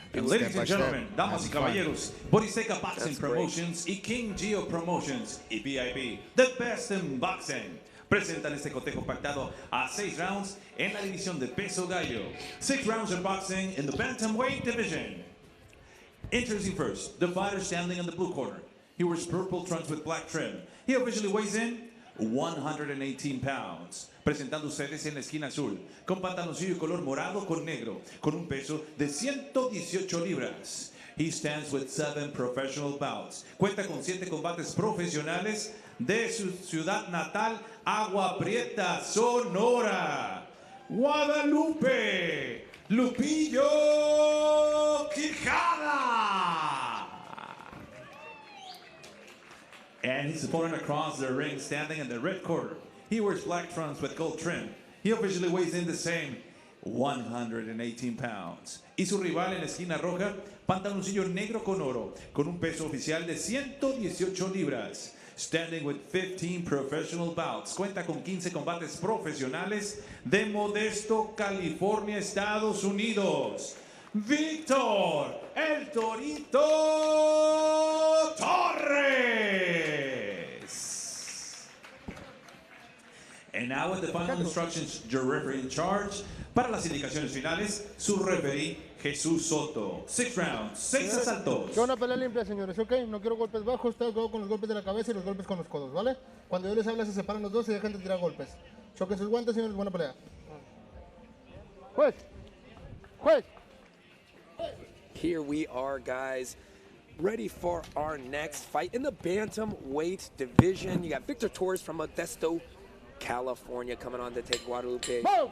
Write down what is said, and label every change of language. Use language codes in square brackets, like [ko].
[en] And ladies and gentlemen, [es] damas y caballeros, Boriseca Boxing Promotions y King Geo Promotions y VIP, the best in boxing, presentan este cotejo pactado a 6 rounds en la división de peso gallo. [en] 6 rounds of boxing in the bantamweight division. Introducing first, the fighter standing in the blue corner. He wears purple trunks with black trim. He officially weighs in 118 pounds. [es] Presentando ustedes en la esquina azul, con pantaloncillo color morado con negro, con un peso de 118 libras. [en] He stands with 7 professional bouts. [es] Cuenta con 7 combates profesionales de su ciudad natal, Agua Prieta, Sonora. Guadalupe, Lupillo Quijada. [en] And his opponent across the ring, standing in the red corner. He wears black trunks with gold trim. He officially weighs in the same 118 pounds. [es] Y su rival en la esquina roja, pantaloncillo negro con oro, con un peso oficial de 118 libras. [en] Standing with 15 professional bouts. [es] Cuenta con 15 combates profesionales de Modesto, California, Estados Unidos. Víctor El Torito Torres. [en] And now with the final instructions, your referee in charge. [es] Para las indicaciones finales, su referee, Jesús Soto. [en] 6 rounds, 6 asaltos. [es] Yo una pelea limpia, señores, ¿ok? No quiero golpes bajos, tengo que con los golpes de la cabeza y los golpes con los codos, ¿vale? Cuando yo les hable se separan los dos y dejan de tirar golpes. Choquen sus guantes, señores, buena pelea. Juez. [en] Here we are, guys, ready for our next fight in the bantamweight division. You got Victor Torres from Modesto, California, coming on to take Guadalupe.